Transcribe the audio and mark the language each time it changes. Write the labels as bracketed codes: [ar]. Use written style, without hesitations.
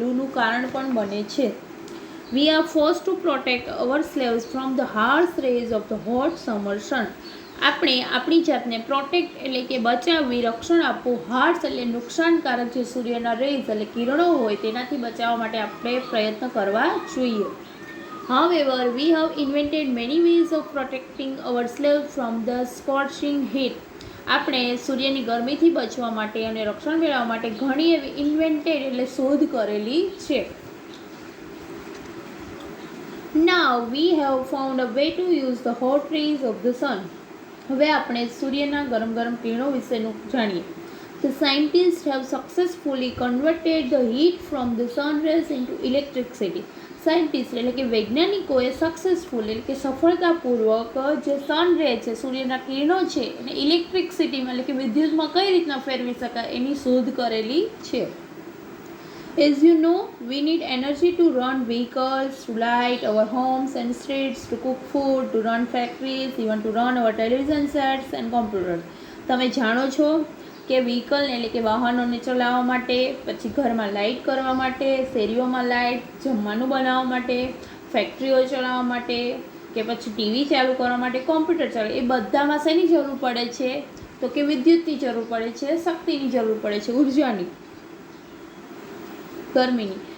[gu] લૂનું કારણ પણ બને છે. [en] We are forced to protect our slaves from the harsh rays of the hot summer sun. [gu] આપણે આપણી જાતને પ્રોટેક્ટ એટલે કે બચાવવી, રક્ષણ આપવું, હાર્શ એટલે નુકસાનકારક જે સૂર્યના રેઝ એટલે કિરણો હોય તેનાથી બચાવવા માટે આપણે પ્રયત્ન કરવા જોઈએ. [en] However, we have invented many ways of protecting ourselves from the scorching heat. [gu] આપણે સૂર્યની ગરમીથી બચવા માટે અને રક્ષણ મેળવવા માટે ઘણી એવી ઇન્વેન્ટેડ એટલે શોધ કરેલી છે. [en] Now we have found a way to use the hot rays of the sun. [gu] હવે આપણે સૂર્યના ગરમ કિરણો વિશેનું જાણીએ. [en] The scientists have successfully converted the heat from the sun rays into electricity. [gu] Scientist એટલે કે વૈજ્ઞાનિકોએ સક્સેસફુલ એટલે કે સફળતાપૂર્વક જે સન રે છે, સૂર્યના કિરણો છે એને ઇલેક્ટ્રિસિટીમાં એટલે કે વિદ્યુતમાં કઈ રીતના ફેરવી શકાય એની શોધ કરેલી છે. [en] As you know, we need energy to run vehicles, to light our homes and streets, to cook food, to run factories, even to run our television sets and computers. [gu] તમે જાણો છો કે વ્હીકલ એટલે કે વાહનોને ચલાવવા માટે, પછી ઘરમાં લાઇટ કરવા માટે, શેરીઓમાં લાઇટ, જમવાનું બનાવવા માટે, ફેક્ટરીઓ ચલાવવા માટે, કે પછી ટીવી ચાલુ કરવા માટે, કોમ્પ્યુટર ચાલુ, એ બધામાં શેની જરૂર પડે છે? તો કે વિદ્યુતની જરૂર પડે છે, શક્તિની જરૂર પડે છે, ઉર્જાની, ગરમીની.